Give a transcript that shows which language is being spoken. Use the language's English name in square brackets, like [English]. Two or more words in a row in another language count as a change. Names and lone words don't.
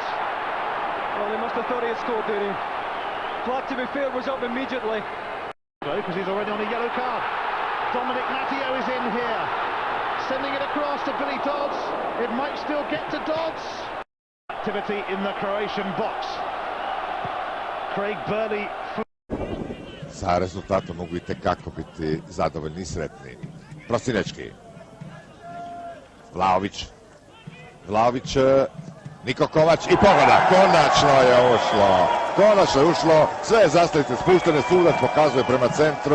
[English] Well, he must have thought he had scored, did he? Flag, to be fair, was up immediately. Because he's already on a yellow card. Dominic Matteo is in here. sending it across to Billy Dodds. It might still get to Dodds. Activity in the Croatian box. Craig Burley. [Croatian] Sa rezultatom mogu i tekako biti zadovoljni i sretni. Prosinečki. Vlaović, Niko Kovač i pogodak. Konačno je ušlo. Sve zastavice spuštene, sudac pokazuje prema centru.